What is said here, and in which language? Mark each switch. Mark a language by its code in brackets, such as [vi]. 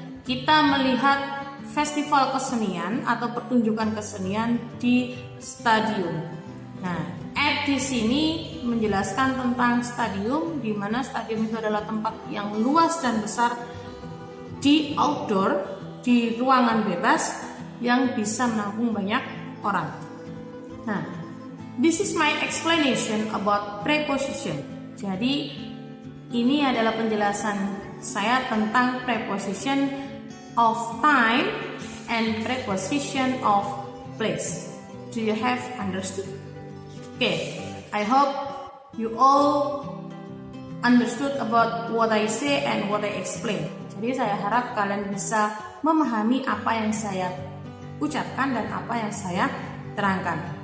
[id] Kita melihat festival kesenian atau pertunjukan kesenian di stadium. Nah, at di sini menjelaskan tentang stadium, di mana stadium itu adalah tempat yang luas dan besar di outdoor, di ruangan bebas yang bisa menampung banyak orang. [en] Nah, this is my explanation about preposition. [id] Jadi ini adalah penjelasan saya tentang preposition of time and preposition of place. [en] Do you have understood? Okay, I hope you all understood about what I say and what I explain. [id] Jadi saya harap kalian bisa memahami apa yang saya ucapkan dan apa yang saya terangkan.